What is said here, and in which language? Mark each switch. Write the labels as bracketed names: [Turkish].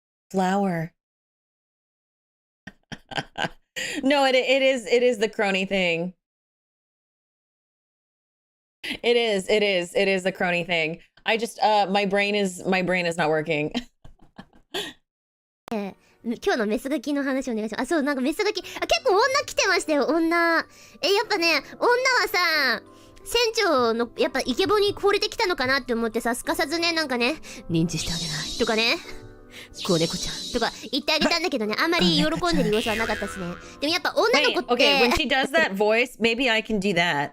[English] Flower. No, it is the crony thing. It is the crony thing. I just my brain is not working. [Japanese] 今日のメスガキの話お願いします。あ、そう、なんかメスガキ、結構女来てましたよ、女。やっぱね、女はさ、船長の、やっぱイケボに惚れてきたのかなって思ってさ、すかさずね、なんかね、認知してあげないとかね、子猫ちゃんとか言ってあげたんだけどね、あんまり喜んでる様子はなかったですね。でもやっぱ女の子って。 [English] Okay, when she does that voice, maybe I can do that.